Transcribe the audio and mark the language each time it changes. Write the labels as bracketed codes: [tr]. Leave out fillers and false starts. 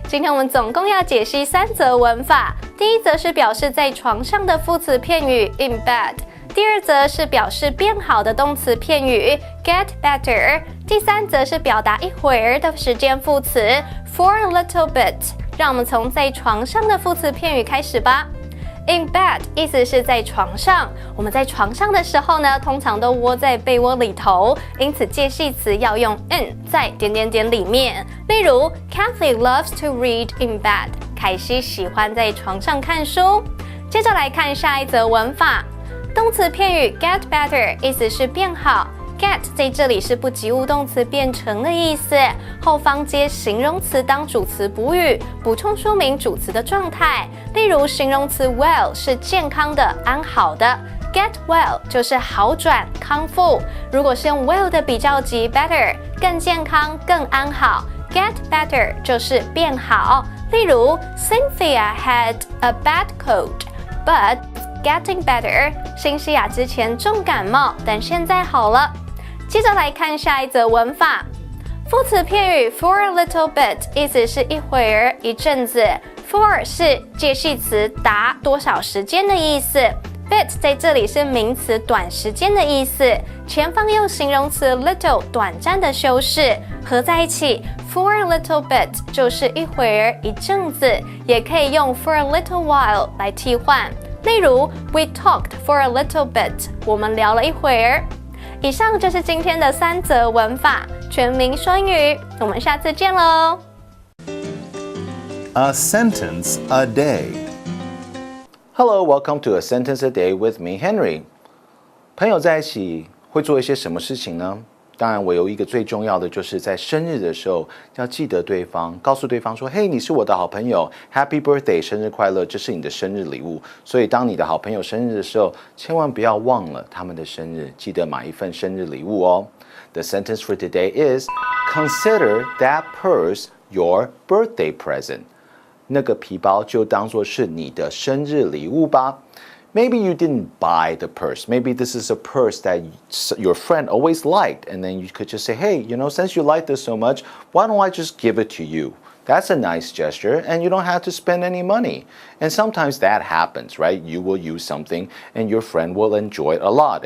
[zh] 今天我们总共要解析3则文法。第一则是表示在床上的副词片语 in bed， 第二则是表示变好的动词片语 get better， 第三则是表达一会儿的时间副词 [en] for a little bit。 [zh] 让我们从在床上的副词片语开始吧。In bed 意思是在床上，我们在床上的时候呢，通常都窝在被窝里头，因此介系词要用 in 在点点点里面。例如 [en] Kathy loves to read in bed， [zh] 凯西喜欢在床上看书。接着来看下一则文法，动词片语 get better 意思是变好。 Get 在这里是不及物动词变成的意思，后方接形容词当主词补语，补充说明主词的状态。例如形容词 well 是健康的、安好的 ，get well 就是好转、康复。如果是用 well 的比较级 better 更健康、更安好 ，get better 就是变好。 [en] 例如 Cynthia had a bad cold, but getting better。 [zh] 辛西亚之前重感冒，但现在好了。接着来看下一则文法，副词片语 [en] for a little bit [zh] 意思是一会儿、一阵子 ，for 是介系词达多少时间的意思 ，bit 在这里是名词短时间的意思，前方用形容词 little 短暂的修饰，合在一起 for a little bit 就是一会儿、一阵子，也可以用 [en] for a little while [zh] 来替换。 [en] 例如 We talked for a little bit [zh] 我们聊了一会儿。以上就是今天的3则文法，全民说英语，我们下次见喽。 [en] A sentence a day. Hello, welcome to A Sentence a Day with me, Henry. [zh] 朋友在一起会做一些什么事情呢？当然，我有一个最重要的，就是在生日的时候要记得对方，告诉对方说：“嘿，你是我的好朋友 ， [en] Happy Birthday， [zh] 生日快乐，这是你的生日礼物。” 所以，当你的好朋友生日的时候，千万不要忘了他们的生日，记得买一份生日礼物哦。 [en] The sentence for today is: Consider that purse your birthday present. [zh] 那个皮包就当作是你的生日礼物吧。 [en] Maybe you didn't buy the purse. Maybe this is a purse that your friend always liked. And then you could just say, hey, since you like this so much, why don't I just give it to you? That's a nice gesture, and you don't have to spend any money. And sometimes that happens, right? You will use something, and your friend will enjoy it a lot.